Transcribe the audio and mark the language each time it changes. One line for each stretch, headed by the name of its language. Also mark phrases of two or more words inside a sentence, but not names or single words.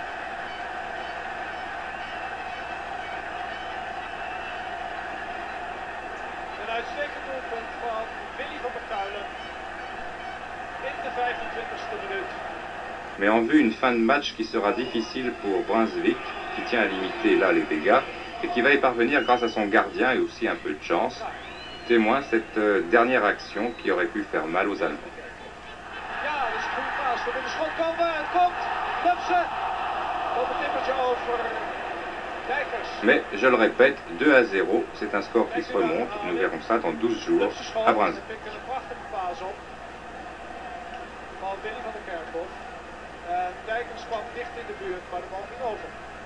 French: Mais en vue une fin de match qui sera difficile pour Brunswick, qui tient à limiter là les dégâts, et qui va y parvenir grâce à son gardien et aussi un peu de chance, témoin cette dernière action qui aurait pu faire mal aux Allemands. Mais, je le répète, 2-0, c'est un score qui se remonte, nous verrons ça dans 12 jours à Brunswick.
Dutch: Dijkers kwam dicht in de buurt, maar de bal ging over.